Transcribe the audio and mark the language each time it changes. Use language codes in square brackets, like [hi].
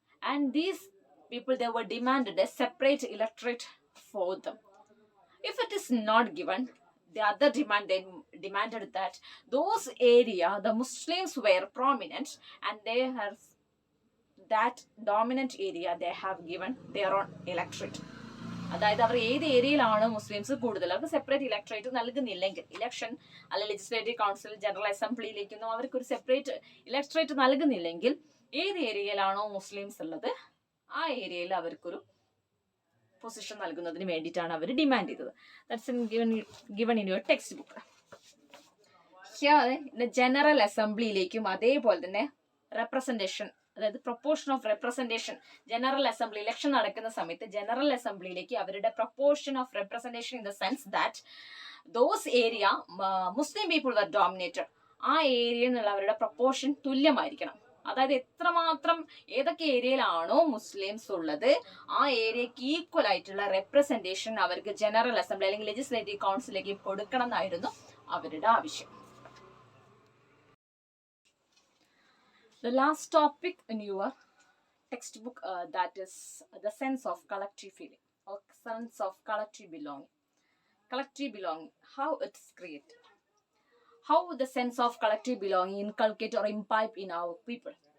[en] And these people, they were demanded a separate electorate for them. If it is not given, the other demand, they demanded that those area, the Muslims were prominent, and they have that dominant area, they have given their own electorate. [ml] അതായത് അവർ ഏത് ഏരിയയിലാണ് Muslims കൂടുതൽ, അവർക്ക് separate electorate നൽകുന്നില്ലെങ്കിൽ, election അല്ലെ legislative council, general അസംബ്ലിയിലേക്കൊന്നും അവർക്കൊരു separate electorate നൽകുന്നില്ലെങ്കിൽ, ഏത് ഏരിയയിലാണോ Muslims ഉള്ളത് ആ ഏരിയയിൽ അവർക്കൊരു പൊസിഷൻ നൽകുന്നതിന് വേണ്ടിയിട്ടാണ് അവർ ഡിമാൻഡ് ചെയ്തത്. [en] That's given in your text book. [ml] General അസംബ്ലിയിലേക്കും അതേപോലെ തന്നെ റെപ്രസെന്റേഷൻ, അതായത് proportion of representation, general assembly election നടക്കുന്ന സമയത്ത് ജനറൽ അസംബ്ലിയിലേക്ക് അവരുടെ proportion of representation [en] in the sense that those area Muslim people were dominated, [ml] ആ ഏരിയയിൽ നിന്നുള്ള അവരുടെ പ്രൊപ്പോർഷൻ തുല്യമായിരിക്കണം. അതായത് എത്രമാത്രം ഏതൊക്കെ ഏരിയയിലാണോ മുസ്ലിംസ് ഉള്ളത് ആ ഏരിയക്ക് ഈക്വൽ ആയിട്ടുള്ള റെപ്രസെന്റേഷൻ അവർക്ക് ജനറൽ അസംബ്ലി അല്ലെങ്കിൽ ലെജിസ്ലേറ്റീവ് കൗൺസിലേക്ക് കൊടുക്കണം എന്നായിരുന്നു അവരുടെ ആവശ്യം. [en] The last topic in your textbook, that is the sense of collective feeling or sense of collective belonging. Collective belonging, how it's created, how the sense of collective belonging inculcate or imbibe in our people.